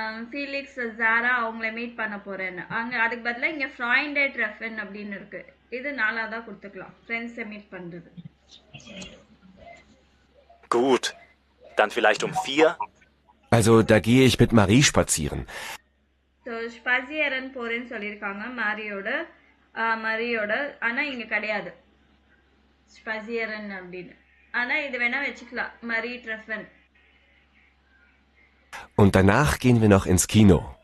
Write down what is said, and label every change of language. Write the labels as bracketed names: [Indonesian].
[Tamil] Felix ஜாரா அவங்கள meet பண்ண போறேன்னு. அங்கே அதுக்கு பதிலாக இங்கே ஃப்ராய்ண்டே ட்ரெஃபன் அப்படின்னு இருக்கு. இது 4ஆவதா கொடுத்துக்கலாம், ஃப்ரெண்ட்ஸை மீட் பண்றது. [German] Gut, dann vielleicht um 4? Also, da gehe ich mit Marie spazieren. [Tamil] So ஸ்பசியரன் போறேன்னு சொல்லியிருக்காங்க மரியோட. ஆனால் இங்கே கிடையாது ஸ்பசியரன் அப்படின்னு. ஆனால் இது வேணா வச்சுக்கலாம், மரி ட்ரெஃபன். [German] Und danach gehen wir noch ins Kino.